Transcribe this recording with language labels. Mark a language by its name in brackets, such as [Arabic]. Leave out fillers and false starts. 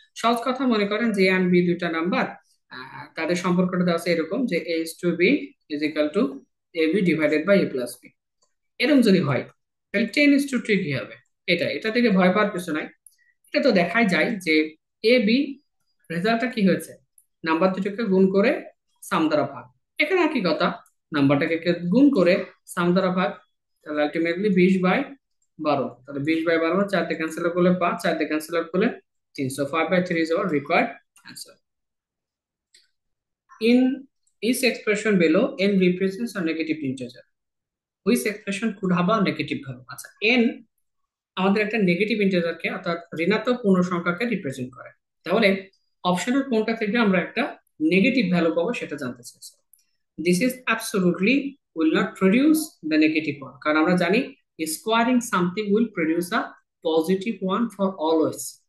[Bangla] সহজ কথা মনে করেন যে a and b দুইটা নাম্বার, তাদের সম্পর্কটা দেওয়া আছে এরকম যে [English] a is to b is equal to ab divided by a plus b। [Bangla] এরকম যদি হয় তাহলে 10 is to 3 কি হবে? এটা এটা থেকে ভয় পাওয়ার কিছু নাই। এটা তো দেখাই যায় যে এ বি রেজাল্টটা কি হয়েছে, নাম্বার দুটোকে গুণ করে সাম দ্বারা ভাগ। এখানে একই কথা, নাম্বারটাকে গুণ করে সাম দ্বারা ভাগ, তাহলে আলটিমেটলি 20/12। তাহলে 20/12 4 দিয়ে ক্যান্সেল করলে 5, 4 দিয়ে ক্যান্সেল করলে 300, 5/3 [English] is our required answer. In each expression below n represents a negative integer, which expression could have a negative value? [Bangla] আচ্ছা, n আমাদের একটা নেগেটিভ ইন্টিজারকে অর্থাৎ ঋণাত্মক পূর্ণ সংখ্যাকে রিপ্রেজেন্ট করে। তাহলে অপশনের কোনটা থেকে আমরা একটা নেগেটিভ ভ্যালু পাবো সেটা জানতে চাইছি। [English] this is absolutely will not produce the negative one, [Bangla] কারণ আমরা জানি [English] Squaring something will produce a positive one for always.